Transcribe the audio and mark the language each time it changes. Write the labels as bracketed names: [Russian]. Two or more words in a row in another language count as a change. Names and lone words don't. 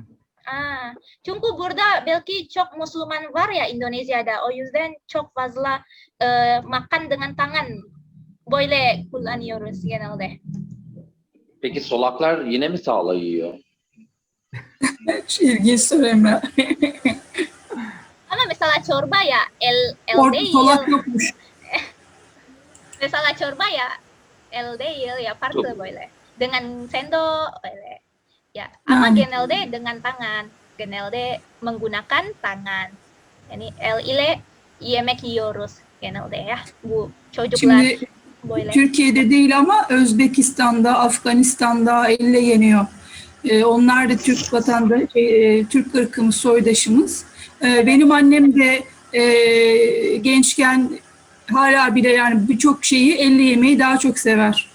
[Turkish] Çünkü burada belki çok Müslüman var ya Indonesia'da. O yüzden çok fazla [Indonesian] makan dengan tangan [Turkish] böyle kullanıyoruz genelde. Peki solaklar yine mi sağla yiyor? İlginç soru Emre. Ama mesela çorba ya el Orada değil. solak yokmuş. Mesela çorba ya el değil ya farklı böyle. [Indonesian] Dengan sendok [Turkish] böyle. Ya ama Yani. [Indonesian] genelde dengan tangan. Genelde menggunakan tangan. [Turkish] Yani el ile yemek yiyoruz genelde ya. Bu çocuklar Şimdi böyle. Türkiye'de değil ama Özbekistan'da, Afganistan'da elle yeniyor. Onlar da Türk vatandaşı, Türk ırkımız, soydaşımız. Benim annem de gençken hala bile yani birçok şeyi elle yemeyi daha çok sever.